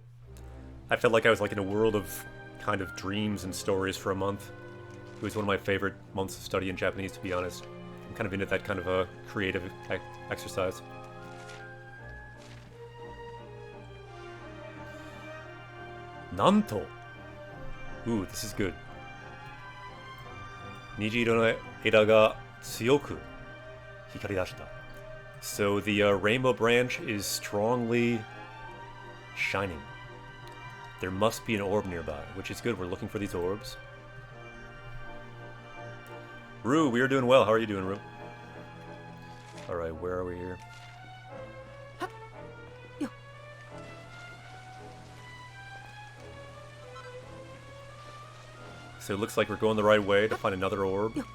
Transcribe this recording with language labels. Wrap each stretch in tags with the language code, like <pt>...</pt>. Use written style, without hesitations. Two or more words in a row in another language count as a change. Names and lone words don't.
<en>I felt like I was like in a world of kind of dreams and stories for a month. It was one of my favorite months of study in Japanese, to be honest. I'm kind of into that kind of a creative exercise.</en> <ja>Nanto!</ja> <en>Ooh, this is good.</en> <ja>虹色の枝が強く光り出した.</ja> <en>So the rainbow branch is strongly shining. There must be an orb nearby, which is good. We're looking for these orbs. Rue, we are doing well. How are you doing, Rue? Alright, where are we here? So it looks like we're going the right way to find another orb.</en>